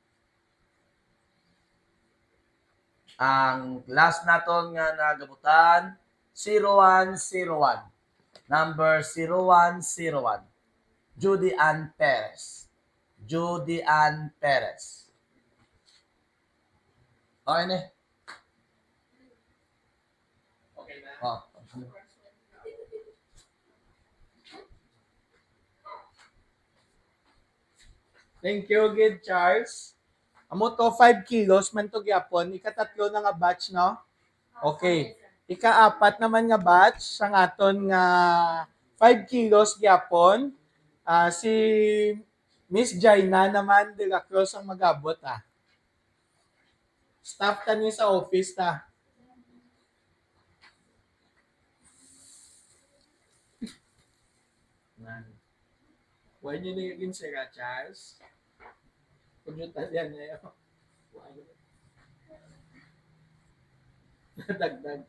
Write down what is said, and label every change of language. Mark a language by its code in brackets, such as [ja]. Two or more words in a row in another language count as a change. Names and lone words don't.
[hil] Ang last naton nga nagabutan, 0101, number 0101, Judy Ann Perez. Judy Ann Perez. Okay na. Okay na. Oh. [en] Thank you, good Charles. [hil] Amo to 5 kilos man to gyapon, ikatatlo na nga batch, no? Okay. Ikaapat naman nga batch sa aton nga 5 kilos gyapon. Si Miss Jaina naman de la Cruz ang magabot, Staff ta niya sa office, ta. [tl] Huwag niyo nagiging sira, Charles. Kung yung talyan na yun. Dagdag.